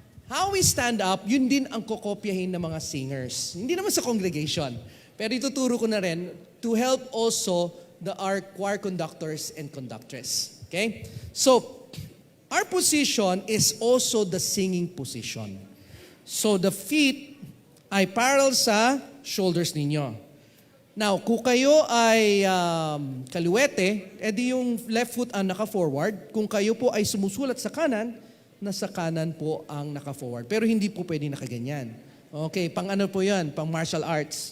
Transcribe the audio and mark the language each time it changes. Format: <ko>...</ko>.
<en>how we stand up,</en> <tl>yun din ang kokopyahin ng mga singers. Hindi naman sa congregation. Pero ituturo ko na rin</tl> <en>to help also our choir conductors and conductress. Okay? So, our position is also the singing position. So, the feet ay parallel sa shoulders ninyo.</en> <tl>Now, kung kayo ay kaliwete, edi yung left foot ang naka-forward. Kung kayo po ay sumusulat sa kanan, nasa kanan po ang naka-forward. Pero hindi po pwede nakaganyan. Okay, pang ano po yan? Pang martial arts.</tl>